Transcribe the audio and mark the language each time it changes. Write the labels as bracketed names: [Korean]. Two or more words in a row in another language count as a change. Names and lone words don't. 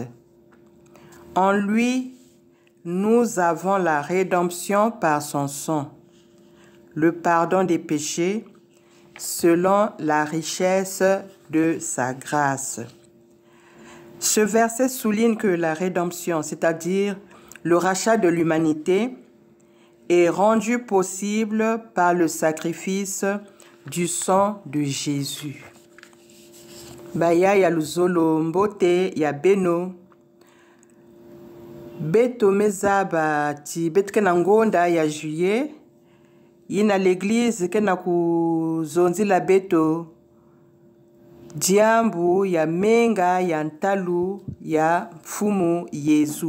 [French] En lui, nous avons la rédemption par son sang, le pardon des péchés, selon la richesse de sa grâce. Ce verset souligne que la rédemption, c'est-à-dire le rachat de l'humanité, est rendue possible par le sacrifice du sang de Jésus. [Kituba (Democratic Republic of Congo)] Baya ya luzolo mbote ya beno. Beto mezaba ti betke na ngonda ya juillet. Yina l'église ke na kuzonzi la beto. Diambu ya menga ya ntalu ya mfumu Yesu.